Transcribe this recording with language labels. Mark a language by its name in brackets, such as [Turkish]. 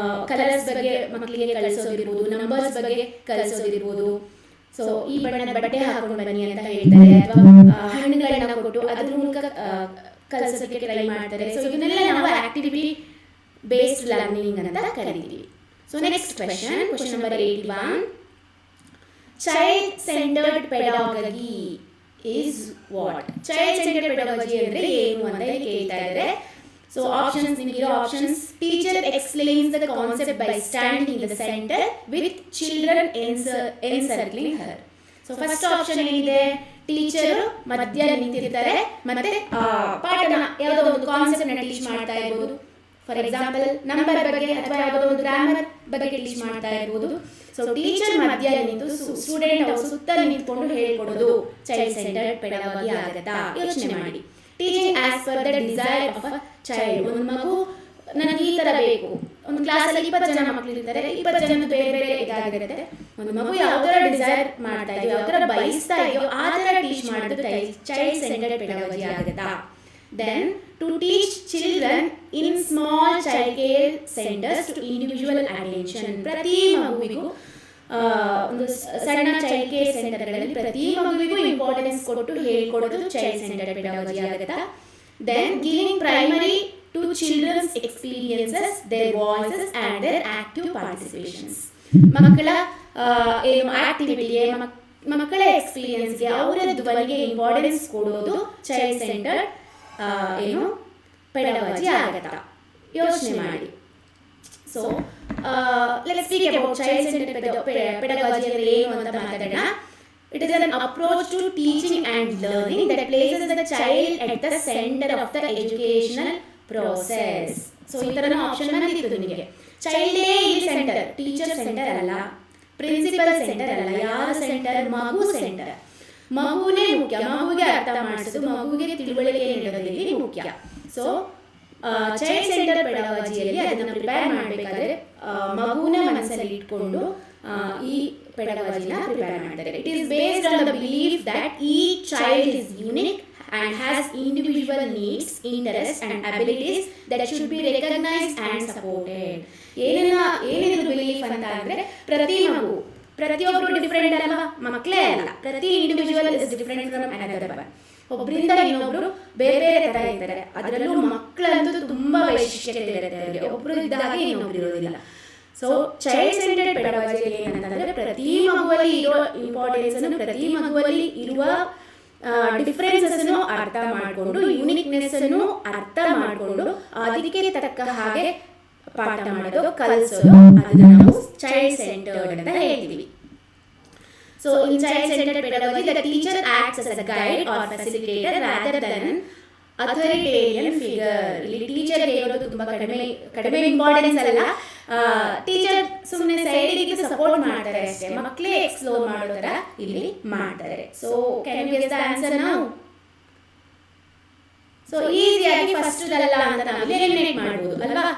[Kannada] Colours ಬಗ್ಗೆ ಮಕ್ಕಳಿಗೆ ಕಲಿಸೋದಿರ್ಬೋದು, numbers ಬಗ್ಗೆ ಕಲಿಸೋದಿರ್ಬೋದು. ಸೊ ಈ ಬಣ್ಣದ ಬಟ್ಟೆ ಹಾಕೊಂಡು ಬನ್ನಿ ಅಂತ ಹೇಳ್ತಾರೆ, ಅಥವಾ ಹಣ್ಣುಗಳನ್ನ ಕೊಟ್ಟು ಅದ್ರ ಮೂಲಕ ಕಲಿಸೋದಕ್ಕೆ ಟ್ರೈ ಮಾಡ್ತಾರೆ. ಸೊ ಇದನ್ನೆಲ್ಲ ನಾವು ಆಕ್ಟಿವಿಟಿ ಬೇಸ್ಡ್ ಲರ್ನಿಂಗ್ ಅಂತ ಕರಿತೀವಿ. So next question number 81. [English] Child-centered pedagogy is what? [Kannada] Child-centered pedagogy ಅಂದರೆ ಏನು ಅಂತ ಕೇಳ್ತಾ ಇದ್ದಾರೆ. [English] So options ನಿಮಗೆ options: teacher explains the concept by standing in the centre with children encircling her. [Kannada] So first option ಏನಿದೆ, teacher ಮಧ್ಯ ನಿಂತಿರ್ತಾರೆ ಮತ್ತೆ ಪಾಠನ ಯಾವುದೋ ಒಂದು ಕಾನ್ಸೆಪ್ಟ್ ನ ಟೀಚ್ ಮಾಡ್ತಾ ಇರ್ಬೋದು. ಫಾರ್ ಎಕ್ಸಾಂಪಲ್ ನಂಬರ್ ಬಗ್ಗೆ ಅಥವಾ ಯಾವುದೋ ಒಂದು ಗ್ರಾಮರ್ ಬಗ್ಗೆ ಟೀಚ್ ಮಾಡ್ತಾ ಇರ್ಬೋದು. ಸೊ ಟೀಚರ್ ಮಧ್ಯ ನಿಂತು ಸ್ಟೂಡೆಂಟ್ ಸುತ್ತಲೂ ನಿಂತ್ಕೊಂಡು ಹೇಳ್ಕೊಡೋದು ಚೈಲ್ಡ್ ಸೆಂಟರ್ಡ್ ಪೆಡಗಾಗಿ ಆಗುತ್ತಾ? ಯೋಚನೆ ಮಾಡಿ. [English] Teaching as per the desire of a child. [Kannada] ಒಂದು ಮಗು ನನಗೆ ಈ ತರ ಬೇಕು, ಒಂದು ಕ್ಲಾಸಲ್ಲಿ 20 ಜನ ಮಕ್ಕಳು ಇರ್ತಾರೆ, 20 ಜನ ಬೇರೆ ಬೇರೆ ಇದಾಗಿರುತ್ತೆ. ಒಂದು ಮಗು ಯಾವ ತರ ಡಿಸೈರ್ ಮಾಡ್ತಾ ಇದೆಯೋ, ಯಾವ ತರ ಬಯಸ್ತಾ ಇದೆಯೋ ಆ ತರ ಟೀಚ್ ಮಾಡೋದು ಚೈಲ್ಡ್ ಸೆಂಟರ್ಡ್ ಪೆಡಗಾಗಿ ಆಗುತ್ತಾ? [English] Then to teach children in small child care centers to individual attention. [Kannada] ಪ್ರತಿ ಮಗುವಿಗೂ ಒಂದು ಸಣ್ಣ ಚೈಲ್ಡ್ ಕೇರ್ ಸೆಂಟರ್ಗಳಲ್ಲಿ ಪ್ರತಿ ಮಗುವಿಗೂ ಇಂಪಾರ್ಟೆನ್ಸ್ ಕೊಟ್ಟು ಹೇಳ್ಕೊಡೋದು ಚೈಲ್ಡ್ ಸೆಂಟರ್ಡ್ ಪೆಡಗಾಗಿ ಆಗುತ್ತಾ? [English] Then giving primary to children's experiences, their voices and their active participations. [Kannada] ಮಕ್ಕಳ ಏನು ಆಕ್ಟಿವಿಟಿಗೆ, ಮಕ್ಕಳ ಎಕ್ಸ್ಪೀರಿಯನ್ಸ್ಗೆ, ಅವರ ಧ್ವನಿಗೆ ಇಂಪಾರ್ಟೆನ್ಸ್ ಕೊಡೋದು ಚೈಲ್ಡ್ ಸೆಂಟರ್ಡ್ ಏನು ಪೆಡಗಾಜಿ ಆಗುತ್ತಾ? ಯೋಚನೆ ಮಾಡಿ. [English] so let's speak about child centred pedagogy [Kannada] ಅಂದ್ರೆ ಏನು ಅಂತ ಮಾತಾಡೋಣ. [English] It is an approach to teaching and learning that places the child at the center of the educational process. [Kannada] So ಈ ತರ ಆಪ್ಷನ್ ಬಂದಿತ್ತು ನಿಮಗೆ. ಚೈಲ್ಡೇ ಇಲ್ಲಿ ಸೆಂಟರ್, ಟೀಚರ್ ಸೆಂಟರ್ ಅಲ್ಲ, ಪ್ರಿನ್ಸಿಪಲ್ ಸೆಂಟರ್ ಅಲ್ಲ, ಯಾರ ಸೆಂಟರ್? ಮಗು ಸೆಂಟರ್. ಮಗುನೇ ಮುಖ್ಯ, ಮಗುವಿಗೆ ಅರ್ಥ ಮಾಡಿಸೋದು, ಮಗುವಿಗೆ ತಿಳುವಳಿಕೆ ನೀಡೋದು ಮುಖ್ಯ. ಸೊ ಚೈಲ್ಡ್ ಸೆಂಟರ್ ಪೆಡಗಾಜಿಯಲ್ಲಿ ಅದನ್ನು ಪ್ರಿಪೇರ್ ಮಾಡಬೇಕಾದ್ರೆ ಮಗುನ ಮನಸ್ಸಲ್ಲಿ ಇಟ್ಕೊಂಡು ಈ ಪೆಡಗಾಜಿನ ಪ್ರಿಪೇರ್ ಮಾಡ್ತಾರೆ. [English] It is based on the belief that each child is unique and has individual needs, interests and abilities that should be recognized and supported. [Kannada] ಏನೇನು ಬಿಲೀಫ್ ಅಂತ ಅಂದ್ರೆ ಪ್ರತಿಯೊಬ್ಬರು ಡಿಫರೆಂಟ್ ಅಲ್ಲ, ಮಕ್ಕಳೇ ಅಲ್ಲ, ಪ್ರತಿ [English] Individual is different from another one. [Kannada] ಒಬ್ಬರಿಂದ ಇನ್ನೊಬ್ರು ಬೇರೆ ಬೇರೆ ತರ ಇರ್ತಾರೆ. ಅದರಲ್ಲೂ ಮಕ್ಕಳಂತೂ ತುಂಬಾ ವೈಶಿಷ್ಟ್ಯತೆ ಇರುತ್ತೆ ಅವರಿಗೆ, ಒಬ್ರು ಇದ್ದಾಗ ಇನ್ನೊಬ್ರು ಇರೋದಿಲ್ಲ. ಸೊ ಚೈಲ್ಡ್ ಸೆಂಟರ್ಡ್ ಪೆಡಗಾಜಿಯಲ್ಲಿ ಏನಂತಂದ್ರೆ ಪ್ರತಿ ಮಗುವಲ್ಲಿ ಇರೋ ಇಂಪಾರ್ಟೆನ್ಸ್ ಅನ್ನು, ಪ್ರತಿ ಮಗುವಲ್ಲಿ ಇರುವ ಡಿಫರೆನ್ಸಸ್ ಅನ್ನು ಅರ್ಥ ಮಾಡಿಕೊಂಡು, ಯೂನಿಕ್ನೆಸ್ ಅನ್ನು ಅರ್ಥ ಮಾಡಿಕೊಂಡು ಅದಕ್ಕೆ ತಕ್ಕ ಹಾಗೆ ಪಾಠ ಮಾಡೋದು, ಕಲಿಸೋದು, ಅದನ್ನ ನಾವು ಚೈಲ್ಡ್ ಸೆಂಟರ್ಡ್ ಅಂತ ಹೇಳ್ತೀವಿ. [English] So in child-centered pedagogy, the teacher acts as a guide or facilitator rather than authoritarian figure. [Kannada] ಇಲ್ಲಿ ಟೀಚರ್ಗೆ ಇರೋದು ತುಂಬಾ ಕಡಿಮೆ ಇಂಪಾರ್ಟೆನ್ಸ್ ಅಲ್ಲ. ಟೀಚರ್ ಸುಮ್ಮನೆ ಸೈಡಿಗೆ ಸಪೋರ್ಟ್ ಮಾಡ್ತಾರೆ ಅಷ್ಟೇ, ಮಕ್ಕಳೇ ಎಕ್ಸ್ಪ್ಲೋರ್ ಮಾಡೋ ತರ ಇಲ್ಲಿ ಮಾಡ್ತಾರೆ. [English] So can you guess the answer now? [Kannada] So ಈಸಿಯಾಗಿ ಫಸ್ಟ್ ಅಲ್ಲ ಅಂತ ನಾವು ಎಲಿಮಿನೇಟ್ ಮಾಡಬಹುದು ಅಲ್ವಾ?